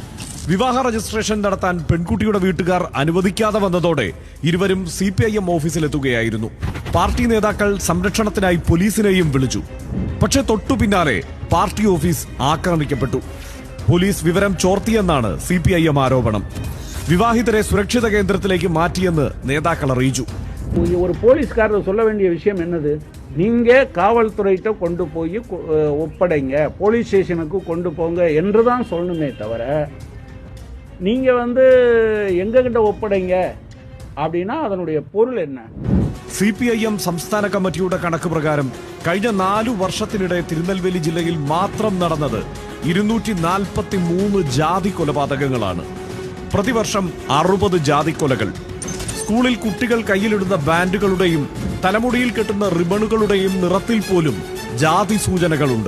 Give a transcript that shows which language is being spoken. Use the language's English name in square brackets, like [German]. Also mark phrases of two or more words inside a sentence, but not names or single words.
[Malayalam] വിവാഹ രജിസ്ട്രേഷൻ നടത്താൻ പെൺകുട്ടിയുടെ വീട്ടുകാർ അനുവദിക്കാതെ വന്നതോടെ ഇരുവരും CPIM ഓഫീസിലെത്തുകയായിരുന്നു. പാർട്ടി നേതാക്കൾ സംരക്ഷണത്തിനായി പോലീസിനെയും വിളിച്ചു. പക്ഷേ തൊട്ടു പിന്നാലെ പാർട്ടി ഓഫീസ് ആക്രമിക്കപ്പെട്ടു. പോലീസ് വിവരം ചോർത്തിയെന്നാണ് CPIM ആരോപണം. വിവാഹിതരെ സുരക്ഷിത കേന്ദ്രത്തിലേക്ക് മാറ്റിയെന്ന് നേതാക്കൾ അറിയിച്ചു. [Tamil] ஒரு போலீஸ்காரர் சொல்ல வேண்டிய விஷயம் என்னது, நீங்க காவல்துறையிட்ட கொண்டு போய் ஒப்படைங்க, போலீஸ் ஸ்டேஷனுக்கு கொண்டு போங்க என்று தான் சொல்லணுமே தவிர நீங்க எங்ககிட்ட ஒப்படைங்க அப்படின்னா அதனுடைய பொருள் என்ன? [Malayalam] CPIM സംസ്ഥാന കമ്മിറ്റിയുടെ കണക്ക് പ്രകാരം കഴിഞ്ഞ 4 വർഷത്തിനിടെ തിരുനെൽവേലി ജില്ലയിൽ മാത്രം നടന്നത് 243 ജാതി കൊലപാതകങ്ങളാണ്. പ്രതിവർഷം 60 ജാതി കൊലകൾ. സ്കൂളിൽ കുട്ടികൾ കയ്യിലിടുന്ന ബാൻഡുകളുടെയും തലമുടിയിൽ കെട്ടുന്ന റിബണുകളുടെയും നിറത്തിൽ പോലും ജാതി സൂചനകളുണ്ട്.